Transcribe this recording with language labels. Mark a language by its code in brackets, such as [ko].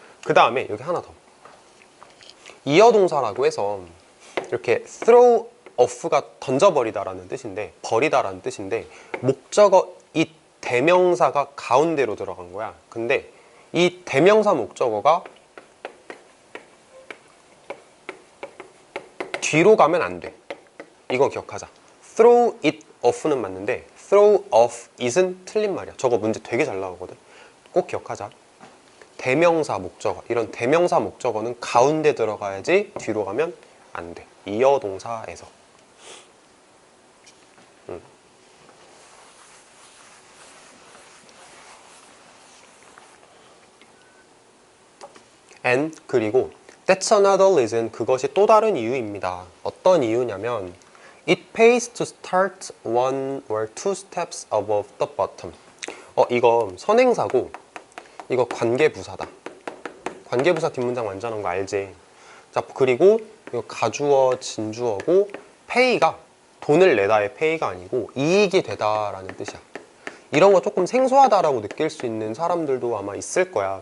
[ko] 그 다음에 여기 하나 더, 이어동사라고 해서 이렇게 throw off가 던져버리다라는 뜻인데, 버리다라는 뜻인데, 목적어 이 대명사가 가운데로 들어간 거야. 근데 이 대명사 목적어가 뒤로 가면 안 돼. 이거 기억하자. [en] throw it off는 [ko] 맞는데 [en] throw off it은 [ko] 틀린 말이야. 저거 문제 되게 잘 나오거든. 꼭 기억하자. 대명사 목적어, 이런 대명사 목적어는 가운데 들어가야지 뒤로 가면 안 돼. 이어동사에서. [en] and [ko] 그리고 [en] that's another reason, [ko] 그것이 또 다른 이유입니다. 어떤 이유냐면 [en] it pays to start one or two steps above the bottom. [ko] 이거 선행사고 이거 관계부사다. 관계부사 뒷문장 완전한 거 알지? 자, 그리고 이거 가주어 진주어고 pay가 돈을 내다의 pay가 아니고 이익이 되다라는 뜻이야. 이런 거 조금 생소하다라고 느낄 수 있는 사람들도 아마 있을 거야.